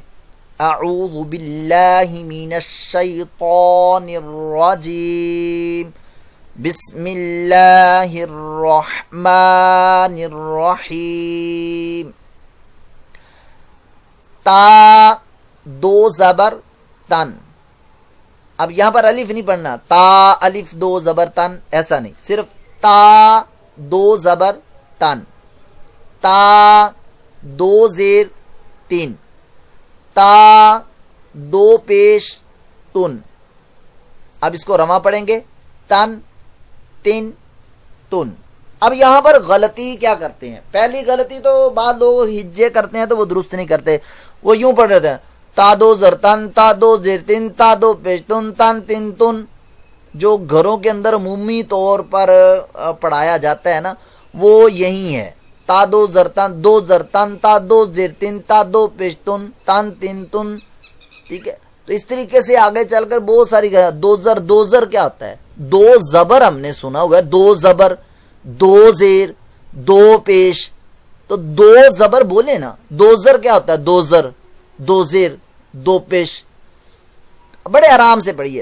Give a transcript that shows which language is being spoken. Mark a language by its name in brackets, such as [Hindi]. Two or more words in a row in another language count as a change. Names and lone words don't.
[Arabic] اعوذ باللہ من الشیطان الرجیم، بسم اللہ الرحمن الرحیم. [Urdu] تا دو زبر تن، اب یہاں پر الف نہیں پڑھنا، تا الف دو زبر تن ایسا نہیں، صرف تا دو زبر تن. تا دو زیر تین، تا دو پیش تن. اب اس کو رواں پڑھیں گے، تن تن تن. اب یہاں پر غلطی کیا کرتے ہیں؟ پہلی غلطی تو بعض لوگ ہجے کرتے ہیں تو وہ درست نہیں کرتے، وہ یوں پڑھ رہتے ہیں تا دو زر تن، تا دو زیر تن، تا دو پیش تن، تن تن تن. جو گھروں کے اندر عمومی طور پر پڑھایا جاتا ہے نا، وہ یہی ہے. تا دو زرتن، دو زرتن، تا دو زرتن، تا دو پیشتن، تن تن تن. ٹھیک ہے، تو اس طریقے سے آگے چل کر بہت ساری دوزر. دوزر کیا ہوتا ہے؟ دو زبر ہم نے سنا ہوا ہے، دو زبر، دو زیر، دو پیش. تو دو زبر بولے نا. دوزر کیا ہوتا ہے؟ دوزر، دو زیر، دو پیش. بڑے آرام سے پڑھیے.